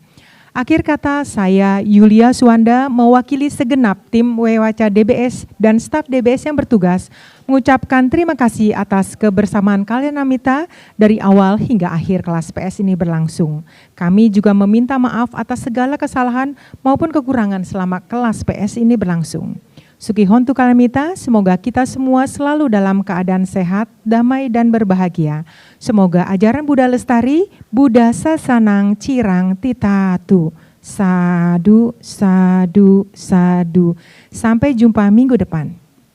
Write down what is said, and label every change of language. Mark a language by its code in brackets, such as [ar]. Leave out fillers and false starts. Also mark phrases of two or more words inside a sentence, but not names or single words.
[id] Akhir kata, saya Yulia Suwanda mewakili segenap tim Wewaca DBS dan staf DBS yang bertugas mengucapkan terima kasih atas kebersamaan kalian Amita dari awal hingga akhir kelas PS ini berlangsung. Kami juga meminta maaf atas segala kesalahan maupun kekurangan selama kelas PS ini berlangsung. [pi] Suki Hontu Kalamita, [id] semoga kita semua selalu dalam keadaan sehat, damai, dan berbahagia. Semoga ajaran Buddha lestari, [pi] Buddha sasanang cirang titatu. Sadu, sadu, sadu. [id] Sampai jumpa minggu depan.